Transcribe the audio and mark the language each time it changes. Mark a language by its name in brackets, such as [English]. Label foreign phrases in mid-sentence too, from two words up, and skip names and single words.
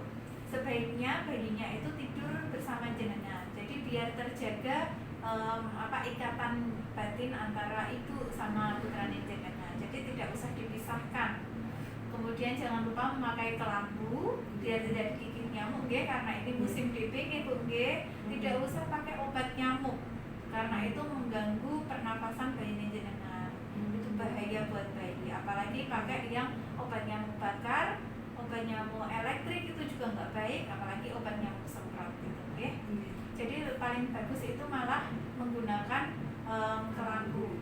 [Indonesian] Sebaiknya bayinya itu tidur bersama jenengan. Jadi biar terjaga ikatan batin antara ibu sama [Javanese] putrane jenengan. [Indonesian] Jadi tidak usah dipisahkan. Kemudian jangan lupa memakai kelambu biar tidak digigit nyamuk nggih, karena ini musim DP nggih Bu nggih. Tidak usah pakai obat nyamuk karena itu mengganggu pernapasan bayi jenengan. Itu bahaya buat bayi, apalagi pakai yang obat nyamuk bakar, obat nyamuk elektrik itu juga nggak baik, apalagi obat nyamuk semprot gitu nggih. Jadi paling bagus itu malah menggunakan kelambu.